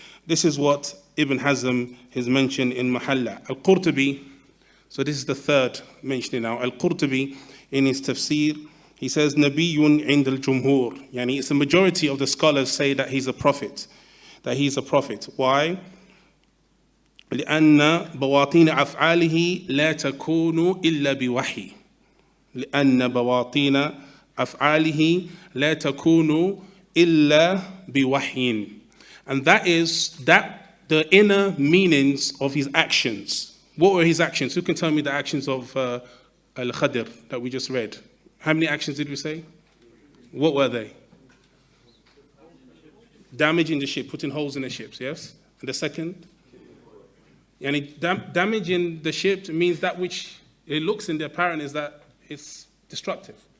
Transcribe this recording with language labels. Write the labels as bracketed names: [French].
[English] This is what Ibn Hazm has mentioned in Mahalla. Al-Qurtubi, so this is the third mentioning now. Al-Qurtubi, in his tafsir, he says, [Arabic] Nabiyyun ind al-Jumhur. [English] Yani it's the majority of the scholars say that he's a prophet. That he's a prophet. Why? [Arabic] لأن بواطين أفعاله لا تكون إلا بوحي. لأن بواطين أفعاله لا تكون إلا بوحي. [English] And that is that the inner meanings of his actions. What were his actions? Who can tell me the actions of Al-Khadir that we just read? How many actions did we say? What were they? Damaging the ship, putting holes in the ships, yes? And the second? And damaging the ship means that which it looks in the apparent is that it's destructive.